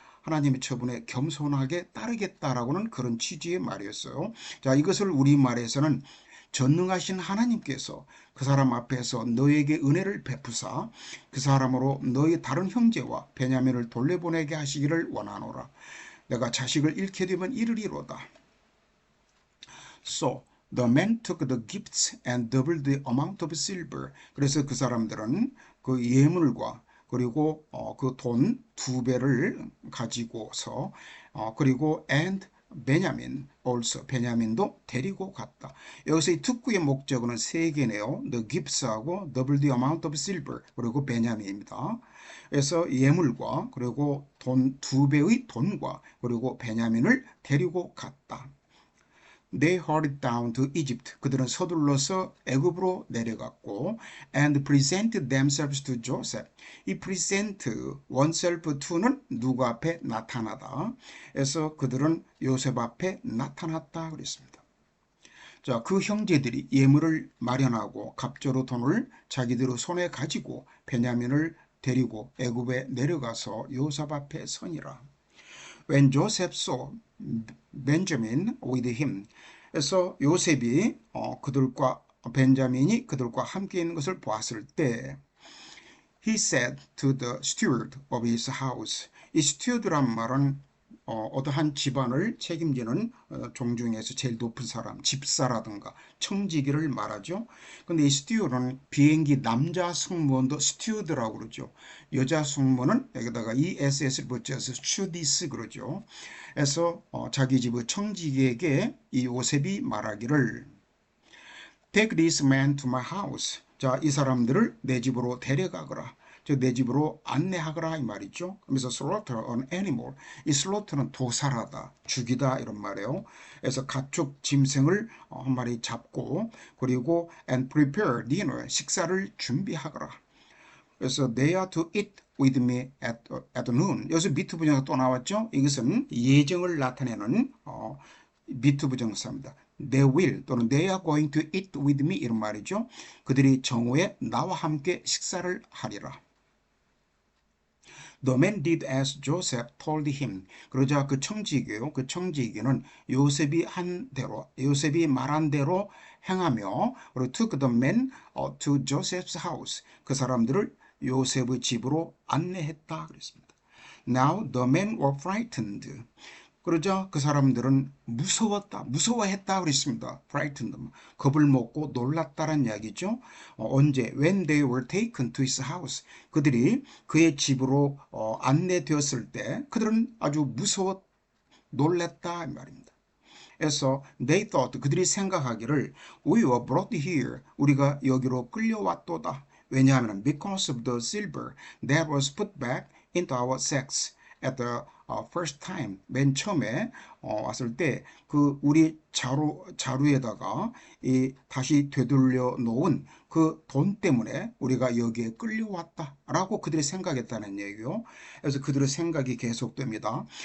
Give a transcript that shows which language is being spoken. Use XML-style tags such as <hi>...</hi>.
<ko>하나님의 처분에 겸손하게 따르겠다라고는 그런 취지의 말이었어요. 자, 이것을 우리말에서는 전능하신 하나님께서 그 사람 앞에서 너에게 은혜를 베푸사 그 사람으로 너희 다른 형제와 베냐민을 돌려보내게 하시기를 원하노라. 내가 자식을 잃게 되면 이르리로다.</ko> <en>So the man took the gifts and doubled the amount of silver.</en> <ko>그래서 그 사람들은 그 예물과 그리고 그 돈 2배를 가지고서 그리고 and 베냐민 also 베냐민도 데리고 갔다. 여기서 이 특구의 목적어는 3개네요.</ko> <en>The gifts</en> <ko>하고</ko> <en>double the amount of silver</en> <ko>그리고 베냐민입니다. 그래서 예물과 그리고 돈 2배의 돈과 그리고 베냐민을 데리고 갔다.</ko> <en>They hurried down to Egypt.</en> <ko>그들은 서둘러서 애굽으로 내려갔고</ko> <en>and presented themselves to Joseph.</en> <ko>이</ko> <en>present oneself to</en> <ko>는 누구 앞에 나타나다. 그래서 그들은 요셉 앞에 나타났다 그랬습니다. 자, 그 형제들이 예물을 마련하고 갑조로 돈을 자기들 손에 가지고 베냐민을 데리고 애굽에 내려가서 요셉 앞에 서니라.</ko> <en>When Joseph saw Benjamin with him,</en> <ko>그래서 요셉이 그들과 벤자민이 그들과 함께 있는 것을 보았을 때,</ko> <en>he said to the steward of his house.</en> <ko>이 steward란 말은 어떠한 집안을 책임지는 종중에서 제일 높은 사람, 집사라든가 청지기를 말하죠. 근데 이 스튜어드는 비행기 남자 승무원도 스튜어드라고 그러죠. 여자 승무원은 여기다가 ESS를 붙여서 스튜디스 그러죠. 그래서 자기 집의 청지기에게 이 요셉이 말하기를</ko> <en>Take this man to my house.</en> <ko>자, 이 사람들을 내 집으로 데려가거라. 내 집으로 안내하거라 이 말이죠.</ko> <en>그래서 slaughter an animal.</en> <ko>이 slaughtter는 도살하다, 죽이다 이런 말이에요. 그래서 가축 짐승을 한 마리 잡고 그리고</ko> <en>and prepare dinner.</en> <ko>식사를 준비하거라.</ko> <en>그래서 they are to eat with me at noon.</en> <ko>여기서 미투 부정사 또 나왔죠. 이것은 예정을 나타내는 미투 부정사입니다.</ko> <en>They will</en> <ko>또는</ko> <en>they are going to eat with me</en> <ko>이런 말이죠. 그들이 정오에 나와 함께 식사를 하리라.</ko> <en>The man did as Joseph told him.</en> <ko>그러자 그 청지기요. 그 청지기는 요셉이 말한 대로 행하며 그리고</ko> <en>took the man to Joseph's house.</en> <ko>그 사람들을 요셉의 집으로 안내했다 그랬습니다.</ko> <en>Now the men were frightened.</en> <ko>그러자 그 사람들은 무서워했다 그랬습니다. frightened, 겁을 먹고 놀랐다는 이야기죠. 언제?</ko> <en>When they were taken to his house.</en> <ko>그들이 그의 집으로 안내되었을 때 그들은 아주 놀랐다 이 말입니다. 그래서</ko> <en>they thought,</en> <ko>그들이 생각하기를</ko> <en>we were brought here.</en> <ko>우리가 여기로 끌려왔도다.</ko> <en>왜냐하면 because of the silver that was put back into our sacks at the first time.</en> <ko>맨 처음에 왔을 때 그 우리 자루에다가 다시 되돌려 놓은 그 돈 때문에 우리가 여기에 끌려왔다라고 그들이 생각했다는 얘기요. 그래서 그들의 생각이 계속됩니다.</ko>